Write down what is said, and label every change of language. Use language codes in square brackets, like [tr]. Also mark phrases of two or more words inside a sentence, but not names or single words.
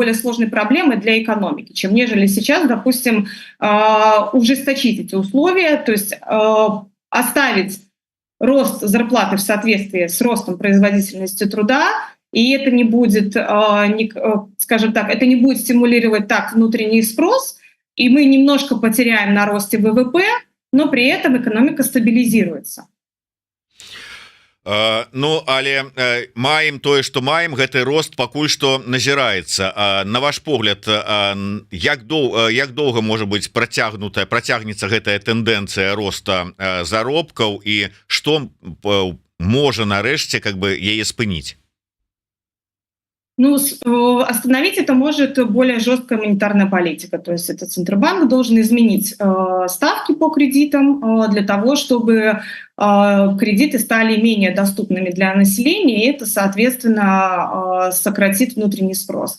[ru] более сложной проблемой для экономики, чем нежели сейчас, допустим, ужесточить эти условия, то есть оставить рост зарплаты в соответствии с ростом производительности труда, и это не будет, скажем так, это не будет стимулировать так внутренний спрос, и мы немножко потеряем на росте ВВП, но при этом экономика стабилизируется. [be] Ну але маем тое што маем гэты рост пакуль што назіраецца. На ваш погляд, як доўга можа быць працягнецца гэтая тэндэнцыя роста заробкаў і што можа нарэшце [ru] как бы [be] яе спыніць? [ru] Ну, остановить это может более жесткая монетарная политика. То есть это Центробанк должен изменить ставки по кредитам для того, чтобы кредиты стали менее доступными для населения, и это, соответственно, сократит внутренний спрос.